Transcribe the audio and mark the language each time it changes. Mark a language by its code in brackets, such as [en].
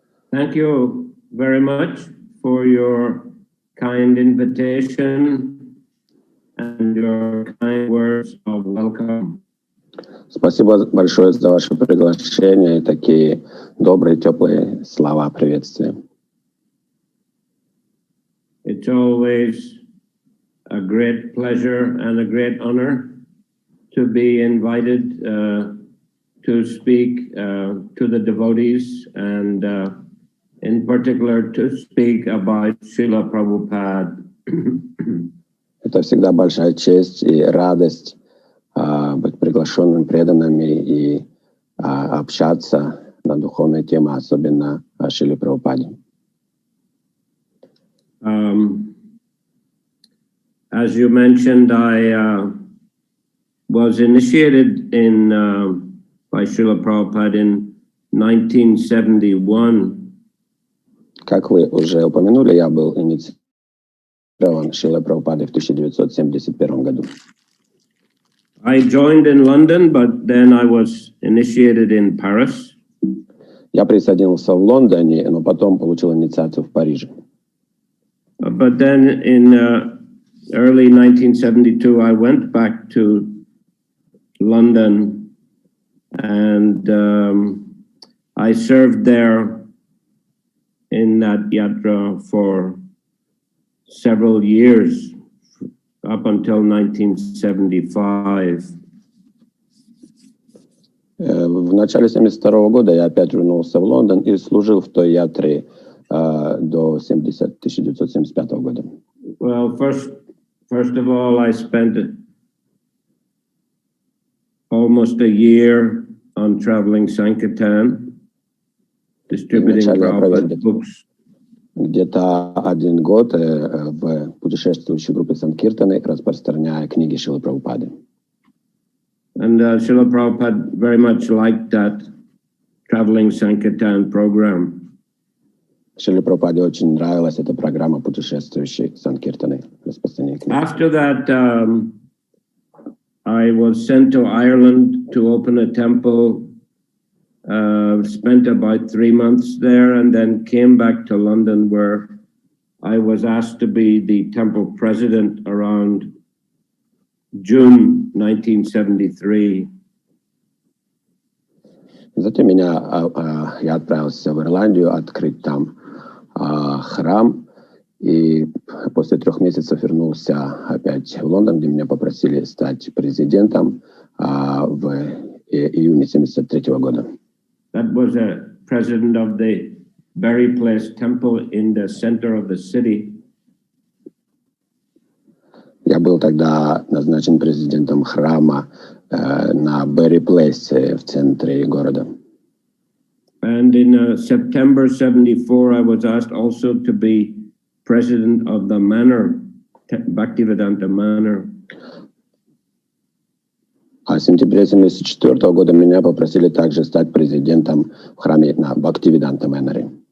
[en] Thank you very much for your kind invitation and your kind words of welcome. [ru] Спасибо большое за ваше приглашение и такие добрые, теплые слова приветствия. [en] It's always a great pleasure and a great honor to be invited to speak to the devotees, and in particular to speak about Srila Prabhupada. [ru] Это всегда большая честь и радость быть приглашенным преданными и общаться на духовные темы, особенно о Шриле Прабхупаде. [en] As you mentioned, I was initiated in by Srila Prabhupada in 1971. [ru] Как вы уже упомянули, я был инициирован Шрилой Прабхупадой в 1971 году. [en] I joined in London, but then I was initiated in Paris. [ru] Я присоединился в Лондоне, но потом получил инициацию в Париже. [en] But then in early 1972, I went back to London, and I served there in that yatra for several years, up until 1975. [ru] В начале 1972 года я опять вернулся в Лондон и служил в той ятре до 1975 года. [en] Well, first of all, I spent almost a year on traveling Sankirtan, distributing Prabhupada's books. [ru] Где-то 1 год в путешествующей группе Санкиртаны, распространяя книги Шрилы Прабхупады. [en] And Srila Prabhupada very much liked that traveling Sankirtan program. [ru] Шриле Прабхупаде очень нравилась эта программа путешествующей Санкиртаны, распространения книг. [en] After that, I was sent to Ireland to open a temple. Spent about 3 months there, and then came back to London, where I was asked to be the temple president around June 1973. [ru] Затем я отправился в Ирландию открыть там храм, и после 3 месяцев вернулся опять в Лондон, где меня попросили стать президентом в июне 1973 года. [en] That was a president of the Bury Place temple in the center of the city. [ru] Я был тогда назначен президентом храма на [en] Bury Place [ru] в центре города. [en] And in September 74, I was asked also to be president of the manor, Bhaktivedanta Manor. [ru] А в сентябре 1974 года меня попросили также стать президентом в храме на Бхактивиданта Мэноре.